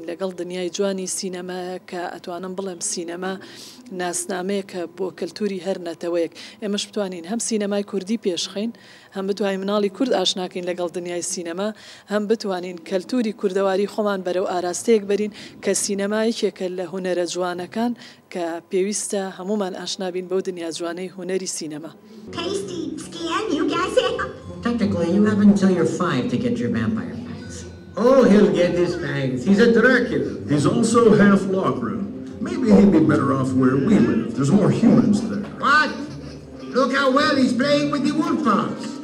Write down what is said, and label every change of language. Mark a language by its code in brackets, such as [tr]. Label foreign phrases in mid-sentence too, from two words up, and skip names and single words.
[ckb] لەگەڵ دنیای جوانی سینەما کە ئەتوانم بڵێم سینەما ناسنامەیە کە بۆ کەلتوری هەر نەتەوەیەک ئێمەش بتوانین هەم سینەمای کوردی پێشخین هەم بتوانین مناڵی کورد ئاشناکەین لەگەڵ دنیای سینەما هەم بتوانین کەلتوری کوردەواری خۆمان بەرەو ئاراستەیەک بەرین کە سینەمایەکێکە لە هونەرە جوانەکان کە پێویستە هەمومان ئاشنابین بەو دنیا جوانەی هونەری سینەما. [en] Technically, you have until you're 5 to get your vampire fangs. Oh, he'll get his fangs. He's a Dracula. He's also half Lockroom. Maybe he'd be better off where we live. There's more humans there. What? Look how well he's playing with the wolf pups.